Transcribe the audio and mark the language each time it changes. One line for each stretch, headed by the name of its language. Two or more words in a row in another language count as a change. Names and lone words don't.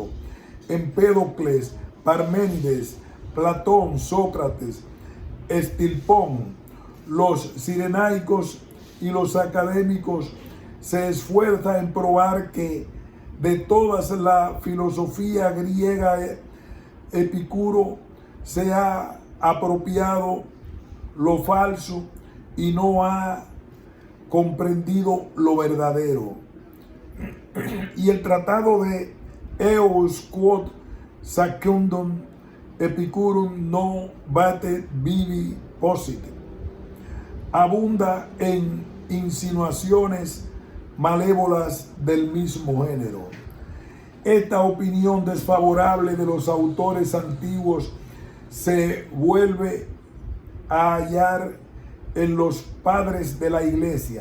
Spanish: Empédocles, Parménides, Platón, Sócrates, Estilpón, los cirenaicos y los académicos se esfuerzan en probar que de toda la filosofía griega, Epicuro se ha apropiado lo falso y no ha comprendido lo verdadero. Y el tratado de Eus quod secundum Epicurum non vate vivi posit abunda en insinuaciones malévolas del mismo género. Esta opinión desfavorable de los autores antiguos se vuelve a hallar en los padres de la Iglesia.